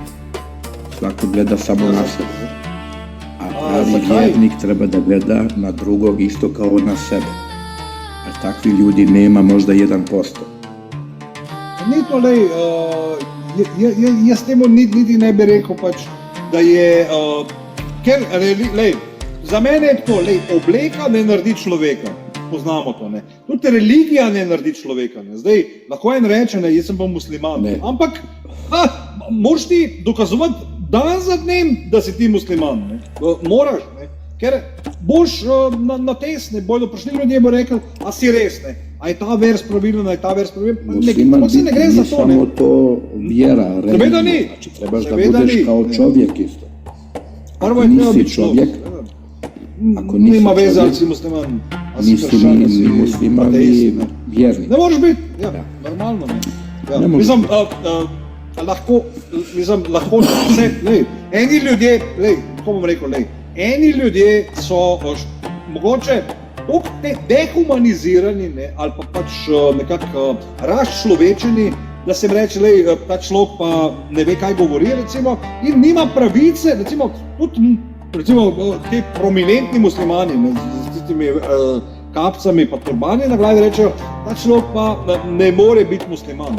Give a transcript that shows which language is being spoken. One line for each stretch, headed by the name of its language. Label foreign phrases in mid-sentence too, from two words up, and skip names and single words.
Bosnian: Svako gleda samo na sebe. A pravi vjernik treba da gleda na drugog isto kao na sebe. A takvi ljudi nema možda 1%.
Slovenian: Ni to, jaz temu niti ne bi rekel pač, da je, ker, za mene je to, obleka ne naredi človeka, poznamo to, ne. Tudi religija ne naredi človeka, ne. Zdaj, lahko en reče, ne, jaz sem pa musliman, ne. Ampak, moraš ti dokazovati dan za dnem, da si ti musliman, ne. Moraš, ne, ker boš na test, ne, bodo prišli ljudje, bo rekel, a si res, ne. A je ta vers pravilen, a je ta vers pravilen, musliman biti ni samo to
Bosnian: vjera, religija, znači trebaš da budeš kao čovjek isto. Ako nisi čovjek, nima veze, ali si musliman, ali si kršćan, ali si ateist, vjernik.
Slovenian: Ne moraš biti, ja, normalno, ne. Mislim, lahko vse, eni ljudje, kako bom rekel, eni ljudje so mogoče toliko dehumanizirani, ne, ali pa pač nekako razčlovečeni, da se jim reče, ta človek pa ne ve, kaj govori, recimo, in nima pravice, recimo, tudi te prominentni muslimani, ne, z tistimi kapcami pa turbani na glavi rečejo, ta človek pa ne more biti musliman.